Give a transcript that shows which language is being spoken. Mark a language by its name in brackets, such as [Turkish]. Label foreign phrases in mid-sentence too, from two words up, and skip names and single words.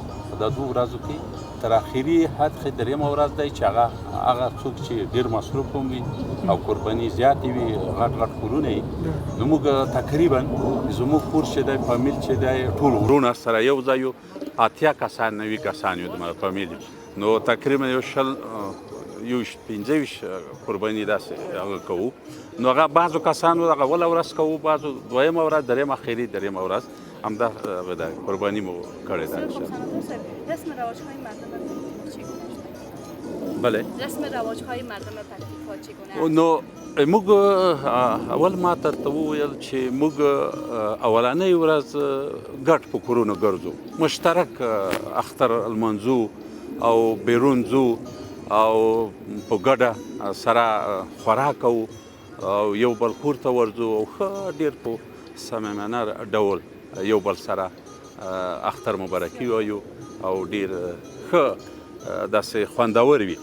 [Pashto] په دا دوو ورځو کې تر اخري حد کې درېیمه ورځ دی چې هغه څوک چې ډېر مصروف هم وي او قرباني زیاتې وي، غټ غټ کورونه وي، نو موږ تقریبا زموږ کور چې دی، فامیل چې دی، ټول ورونه سره یو ځای یو 80 کسان 90 کسان یو د فامیل، نو تقریبا یو 15 قرباني داسې هغه کوو. نو هغه بعضو کسانو هغه اوله ورځ کوو، بعضو دویمه ورځ، درېیمه اخري درېیمه ورځ همدا قرباني مو کړې ده. [Persian] رسم رواج‌های مردم چگونه است؟ بله، رسم رواج‌های مردم پکتیکا چگونه است؟ [Pashto] نو موږ اول ما ته وویل چې موږ اولنۍ ورځ ګډ په کورونو ګرځو، مشترک اختر لمانځو او بیرون ځو او په ګډه سره خوراک کوو او یو بل کور ته ورځو او ښه ډېر په صمیمانه ډول یو بل سره اختر مبارکي وایو او ډېر ښه داسې خوندور وي.